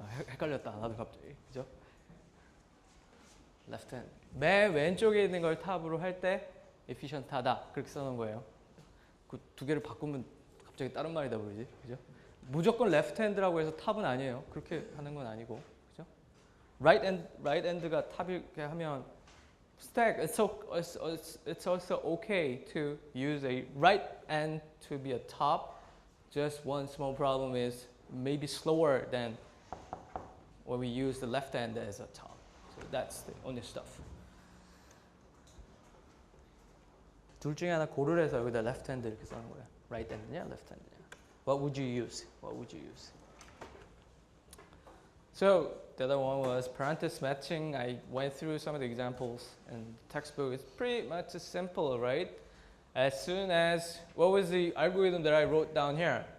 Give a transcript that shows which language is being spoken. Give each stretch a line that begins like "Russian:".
Korean: 헷갈렸다 나도 갑자기 그죠? left hand 맨 왼쪽에 있는 걸 탑으로 할 때 efficient하다 그렇게 써놓은 거예요. 그 두 개를 바꾸면 갑자기 다른 말이 다 보이지 그죠? 무조건 left hand라고 해서 탑은 아니에요. 그렇게 하는 건 아니고 그죠?
English: right hand가
Korean: 탑이게 하면
English: stack it's also okay to use a right hand to be a top. Just one small problem is maybe slower than when we use the left hand as a top. So that's the only stuff.
Korean: 둘 중에 하나 고르래 해서 여기다 left hand 이렇게 써는 거야.
English: right hand냐, left hand냐. What would you use? What would you use? So the other one was parenthesis matching. I went through some of the examples in the textbook. It's pretty much simple, right? As soon as, what was the algorithm that I wrote down here?